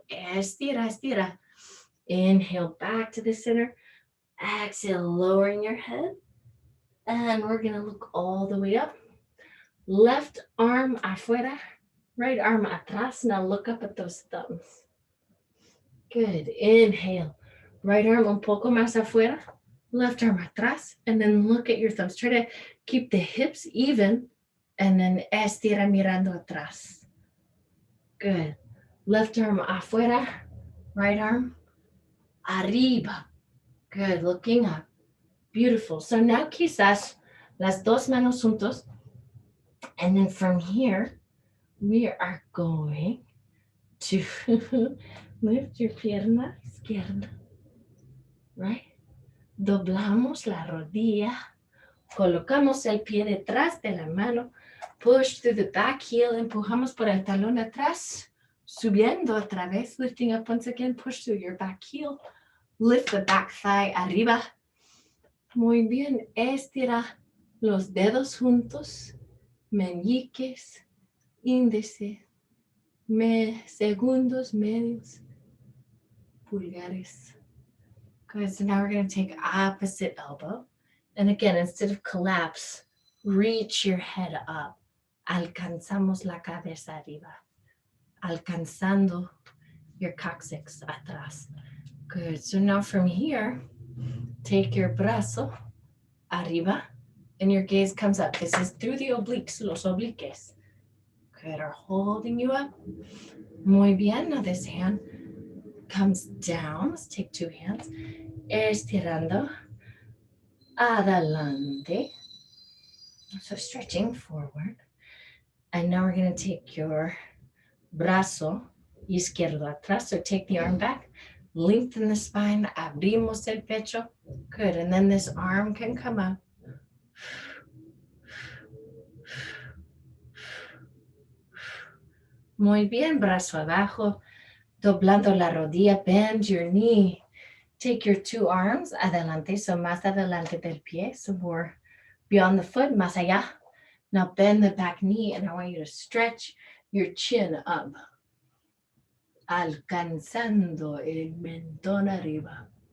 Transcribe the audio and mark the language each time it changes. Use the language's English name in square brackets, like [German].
[Spanish] Estira, estira. [English] Inhale back to the center. Exhale, lowering your head. And we're going to look all the way up. Left arm afuera. Right arm atrás. Now look up at those thumbs. Good. Inhale. Right arm [Spanish] un poco más afuera. [English] Left arm atrás. And then look at your thumbs. Try to keep the hips even. And then [Spanish] estira mirando atrás. [English] Good. Left arm afuera. Right arm arriba. Good. Looking up. Beautiful. [Spanish] So now quizás las dos manos juntos. [English] And then from here, we are going to lift your [Spanish] pierna izquierda. Right? Doblamos la rodilla. Colocamos el pie detrás de la mano. [English] Push through the back heel. [Spanish] Empujamos por el talón atrás. Subiendo otra vez. [English] Lifting up once again. Push through your back heel. Lift the back thigh arriba. [Spanish] Muy bien. Estira los dedos juntos. Meñiques, índice, segundos, medios, pulgares. Good. [English] So now we're going to take opposite elbow. And again, instead of collapse, reach your head up. [Spanish] Alcanzamos la cabeza arriba. [English] Alcanzando your coccyx atrás. Good. So now from here, take your brazo arriba and your gaze comes up. This is through the obliques, los obliques. Good. Are holding you up. [Spanish] Muy bien. [English] Now this hand comes down. Let's take two hands. [Spanish] Estirando. Adelante. [English] So stretching forward. And now we're going to take your brazo izquierdo atrás. So take the arm back. Lengthen the spine. [Spanish] Abrimos el pecho. [English] Good. And then this arm can come up. [Spanish] Muy bien. Brazo abajo. Doblando la rodilla. [English] Bend your knee. Take your two arms adelante. So [Spanish] más adelante del pie. [English] So more beyond the foot. [Spanish] Más allá. [English] Now bend the back knee. And I want you to stretch your chin up. [Spanish] Alcanzando el mentón arriba.